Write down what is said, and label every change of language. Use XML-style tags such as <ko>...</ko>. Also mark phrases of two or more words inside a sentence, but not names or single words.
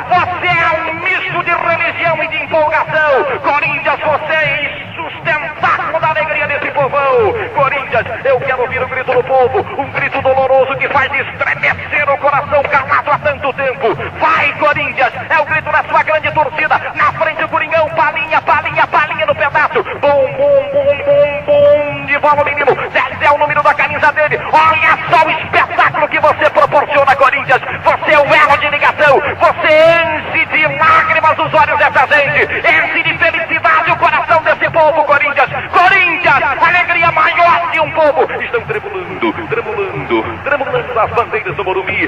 <pt>Você é um misto de religião e de empolgação! Corinthians, você é sustentáculo da alegria desse povão! Corinthians, eu quero ouvir o grito do povo, um grito doloroso que faz estremecer o coração calado há tanto tempo! Vai, Corinthians! É o grito da sua grande torcida! Na frente o Coringão, Palinha, Palinha, Palinha no pedaço! Bum, bum, bum, bum, bum! De bola o menino! 10 é o número da camisa dele! Olha só o espetáculo que você proporciona, Corinthians! Você é o elo de ligação! Você enche de lágrimas os olhos dessa gente! Enche de felicidade o coração desse povo, Corinthians! Corinthians! Alegria maior de um povo! Estão tremulando, tremulando, tremulando as bandeiras do Morumbi!</pt>